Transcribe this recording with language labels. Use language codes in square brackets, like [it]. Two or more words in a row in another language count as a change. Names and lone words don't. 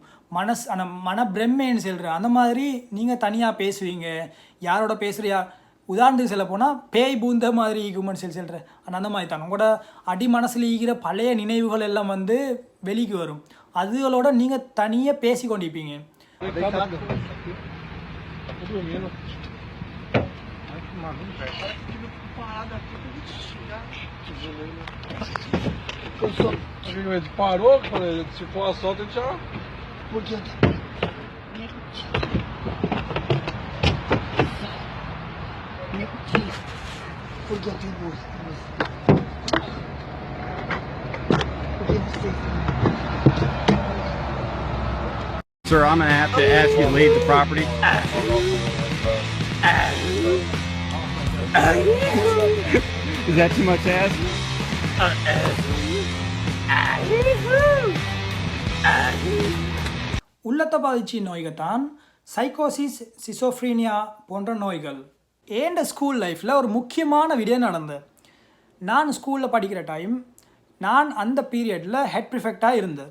[ta] அந்த மனப்பிரமைன்னு சொல்கிற அந்த மாதிரி நீங்கள் தனியாக பேசுவீங்க. யாரோட பேசுகிறியா, உதாரணத்துக்கு சொல்ல போனால் பேய் பூந்த மாதிரி ஈகுமென்னு சொல்கிறேன். அந்த மாதிரி தான் உங்களோட அடி மனசில் ஈகிற பழைய நினைவுகள் எல்லாம் வந்து வெளிக்கு வரும். அதுகளோட நீங்கள் தனியாக பேசி கொண்டிருப்பீங்க. [pt] Parou, se for assalto, a gente já... Por que eu tenho música? [en] Sir, I'm going to have to ask you to leave the property. Is that too much to ask? [ta] உள்ளத்தை பாதித்த நோய்கள் தான் [en] psychosis, schizophrenia [ta] போன்ற நோய்கள். ஏண்ட [en] school life [ta] ஒரு முக்கியமான விடயம் நடந்தது. நான் ஸ்கூலில் படிக்கிற டைம், நான் அந்த பீரியடில் [en] head prefect [ta] இருந்தேன்.